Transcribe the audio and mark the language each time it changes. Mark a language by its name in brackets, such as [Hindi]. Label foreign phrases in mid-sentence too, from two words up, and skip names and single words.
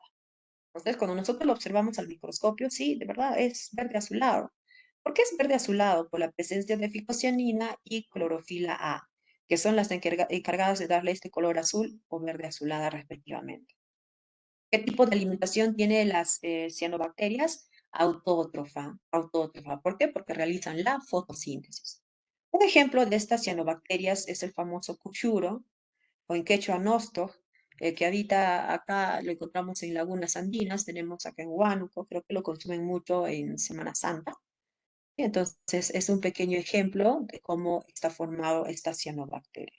[Spanish] Entonces, cuando nosotros lo observamos al microscopio, sí, de verdad es verde azulado. ¿Por qué es verde azulado? Por la presencia de ficocianina y clorofila A, que son las encargadas de darle este color azul o verde azulada respectivamente. ¿Qué tipo de alimentación tiene las cianobacterias? Autótrofa, autótrofa. ¿Por qué? Porque realizan la fotosíntesis. Un ejemplo de estas cianobacterias es el famoso cuchuro, o en quechua nosto, que habita acá, lo encontramos en lagunas andinas, tenemos acá en Huánuco, creo que lo consumen mucho en Semana Santa. Y entonces es un pequeño ejemplo de cómo está formado esta cianobacteria.